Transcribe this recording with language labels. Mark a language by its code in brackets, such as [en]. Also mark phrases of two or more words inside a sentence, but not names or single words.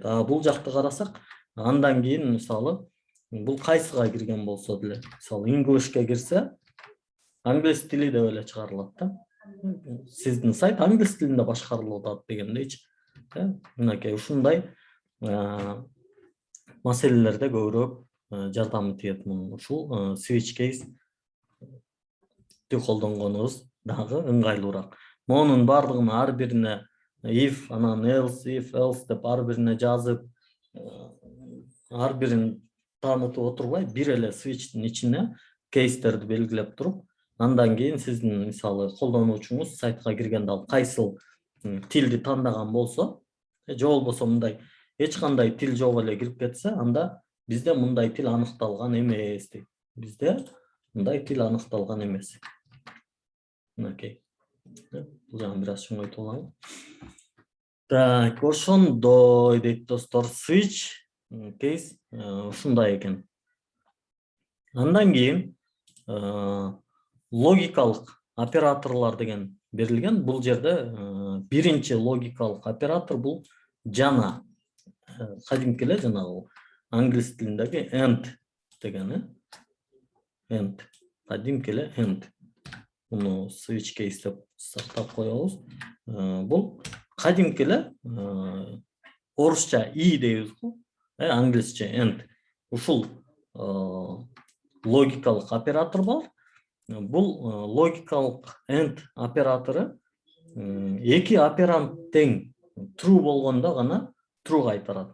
[ky] Бул жакты карасак, андан кийин мисалы бул кайсыга кирген болсо деле, мисалы English'ке кирсе, англис тили деп эле чыгарылат да. Сиздин сайт англис тилинде башкарылып атат дегендейчи. Мынакей ушундай маселелерде көбүрөөк жардамы тиет мунун. Ушул [en] switch case [ky] колдонгонубуз дагы ыңгайлуураак. Монун бардыгын ар бирине if, анан else, if, else деп ар бирине жазып, ар бирин таанытып отурбай, бир эле switchtин ичине кейстерди белгилеп туруп, андан кийин сиздин мисалы колдонуучуңуз сайтка киргенде ал кайсыл тилди тандаган болсо, же болбосо мындай эч кандай тил жок эле кирип кетсе, анда бизде мындай тил аныкталган эмес дейт. Бизде мындай тил аныкталган эмес. Мынакей. Бул жагын бир аз чоңойтуп алалы. Так, ошондой дейт достор, [en] switch case [ky] ушундай экен. Андан кийин логикалык операторлор деген берилген. Бул жерде биринчи логикалык оператор бул жана. Кадимки эле жанагы англис тилиндеги and дегени. And. Кадимки эле and. Муну [en] switch case [ky] деп сактап коебуз. Бул кадимки эле орусча и дейбиз го. Англисче and. Ушул логикалык оператор бар. Бул логикалык and оператору эки оперант тең true болгондо гана true кайтарат.